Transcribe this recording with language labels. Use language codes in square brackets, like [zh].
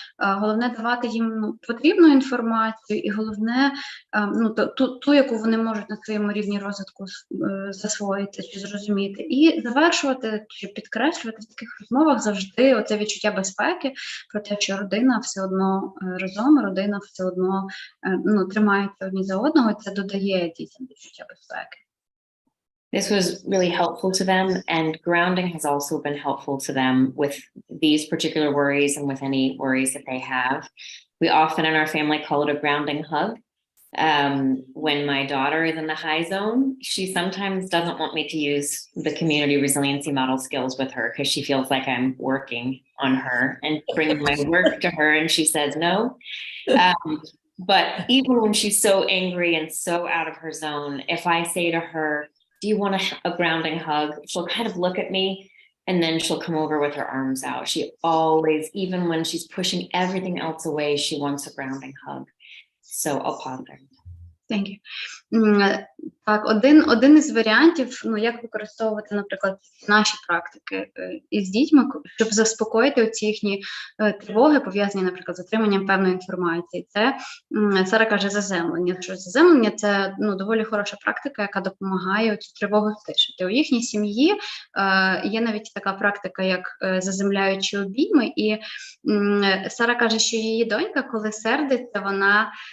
[uk] Головне давати їм потрібну інформацію, і головне ту, яку вони можуть на своєму рівні розвитку засвоїти чи зрозуміти, і завершувати чи підкреслювати в таких розмовах завжди оце відчуття безпеки, про те, що родина все одно разом, родина все одно тримається одні за одного, і це додає дітям відчуття безпеки. [en] This was really helpful to them, and grounding has also been helpful to them with these particular worries and with any worries that they have. We often in our family call it a grounding hug. When my daughter is in the high zone, she sometimes doesn't want me to use the community resiliency model skills with her because she feels like I'm working on her and bringing my work to her, and she says no. But even when she's so angry and so out of her zone, if I say to her, do you want a grounding hug? She'll kind of look at me, and then she'll come over with her arms out. She always, even when she's pushing everything else away, she wants a grounding hug. So I'll pause there. Thank you. [uk] Так, один із варіантів, як використовувати, наприклад, наші практики із дітьми, щоб заспокоїти оці їхні тривоги, пов'язані, наприклад, з отриманням певної інформації. Це, Сара каже, заземлення. Що заземлення – це доволі хороша практика, яка допомагає цю тривогу стишити. У їхній сім'ї є навіть така практика, як заземляючі обійми, і Сара каже, що її донька, коли сердиться, вона